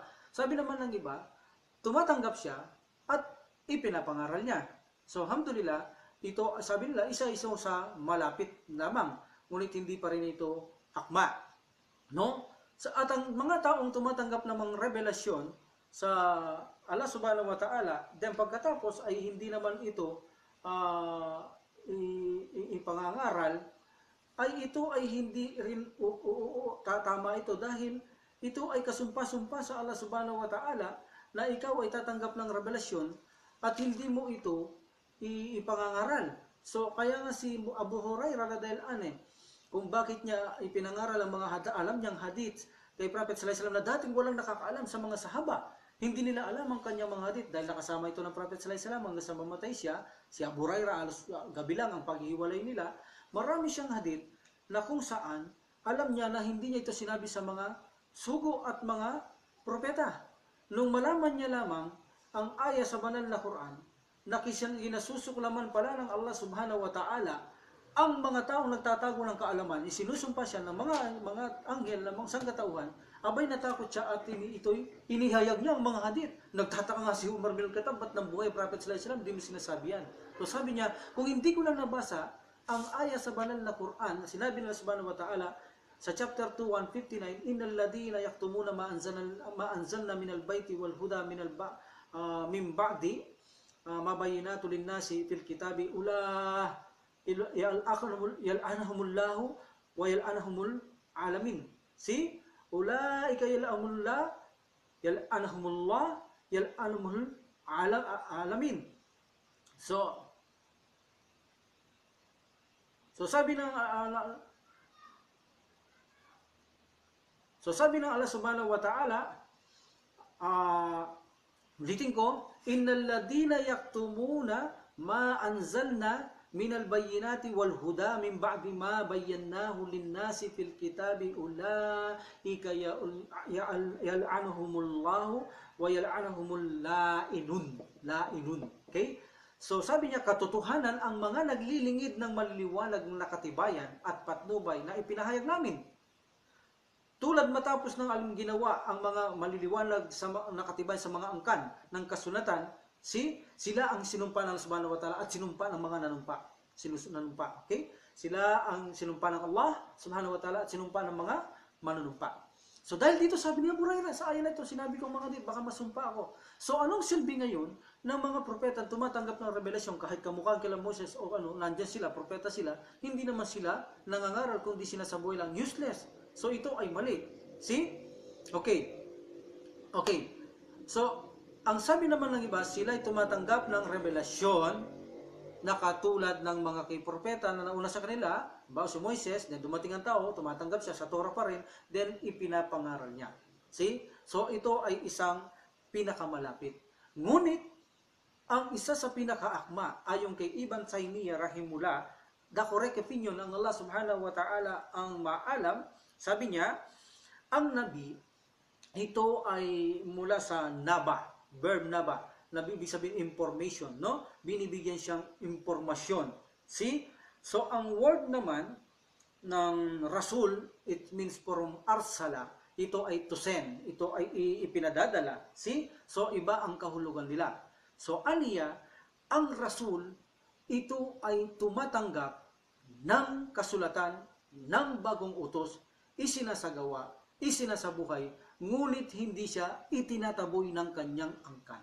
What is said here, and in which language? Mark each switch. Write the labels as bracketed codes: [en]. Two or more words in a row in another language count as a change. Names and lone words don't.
[tl] Sabi naman ng iba, tumatanggap siya at ipinapangaral niya. So, alhamdulillah, ito, sabi nila, isa-isa sa malapit lamang, ngunit hindi pa rin ito akma. No? At ang mga taong tumatanggap ng mga revelasyon sa [ar] الله سبحانه وتعالى, [tl] then pagkatapos ay hindi naman ito ipangangaral, ay ito ay hindi rin tama ito dahil ito ay kasumpa-sumpa sa [ar] الله سبحانه وتعالى [tl] na ikaw ay tatanggap ng revelasyon at hindi mo ito ipangangaral. So kaya nga si Abu Hurairah [ar] رضي الله عنه, [tl] kung bakit niya ipinangaral ang mga alam niyang hadith kay Prophet [ar] صلى الله عليه وسلم [tl] na dating walang nakakaalam sa mga sahaba. Hindi nila alam ang kanyang mga hadith dahil nakasama ito ng Prophet [ar] صلى الله عليه وسلم [tl] hanggang sa mamatay siya. Si Abu Hurairah alos gabi lang ang paghihiwalay nila. Marami siyang hadith na kung saan alam niya na hindi niya ito sinabi sa mga sugo at mga propeta. Nung malaman niya lamang ang aya sa banal na Quran na ginasusuklaman pala ng [ar] الله سبحانه وتعالى [tl] ang mga taong nagtatago ng kaalaman, isinusumpa siya ng mga anghel ng mga sangkatauhan, abay natakot siya at ito'y inihayag niya ang mga hadith. Nagtataka nga si Umar bin Khattab, ba't ng buhay Prophet [ar] صلى الله عليه وسلم, [tl] di mo sinasabi yan. So sabi niya, kung hindi ko lang nabasa ang aya sa banal na Quran, na sinabi nila [ar] سبحانه وتعالى, [tl] sa chapter 2, 159, [ar] إن الذين يكتمون ما أنزلنا من البيت والهدى من بعد ما بينات للناس في الكتاب أولئك يلعنهم الله ويلعنهم العالمين? أولئك يلعنهم الله يلعنهم العالمين. [tl] So sabi ng [ar] الله سبحانه وتعالى, [tl] ulitin ko, [ar] إن الذين يكتمون ما أنزلنا من البينات والهدى من بعد ما بيناه للناس في الكتاب أولئك يلعنهم الله ويلعنهم اللاعنون. [tl] Okay? So sabi niya, katotohanan ang mga naglilingid ng maliliwanag na katibayan at patnubay na ipinahayag namin. Tulad matapos ng aling ginawa ang mga maliliwanag sa nakatibayan sa mga angkan ng kasulatan, sila ang sinumpa ng [ar] سبحانه وتعالى [tl] at sinumpa ng mga nanumpa. Okay? Sila ang sinumpa ng [ar] الله سبحانه وتعالى [tl] at sinumpa ng mga manunumpa. So dahil dito sabi ni Abu Hurairah, sa ayan na ito, sinabi ko mga dit, baka masumpa ako. So anong silbi ngayon ng mga propeta tumatanggap ng revelasyon kahit kamukha kila Moses o nandyan sila, propeta sila, hindi naman sila nangangaral kundi sinasabuhay lang, useless. So ito ay mali. See? Okay. So ang sabi naman ng iba, sila ay tumatanggap ng revelasyon na katulad ng mga kay propeta na nauna sa kanila, bago si Moises, then dumating ang tao, tumatanggap siya sa Torah pa rin, then ipinapangaral niya. See? So ito ay isang pinakamalapit. Ngunit, ang isa sa pinakaakma, ayon kay Ibn Taymiyyah rahimullah, [en] the correct opinion [tl] ng [ar] الله سبحانه وتعالى [tl] ang maalam, sabi niya, Ang nabi, ito ay mula sa naba, verb naba, na ibig sabihin information, no? Binibigyan siyang impormasyon. See? So, ang word naman ng rasul, [en] it means from [tl] arsala, ito ay [en] to send, [tl] ito ay ipinadadala. See? So, iba ang kahulugan nila. So, aniya, ang rasul, ito ay tumatanggap ng kasulatan ng bagong utos, isinasagawa, isinasabuhay, ngunit hindi siya itinataboy ng kanyang angkan.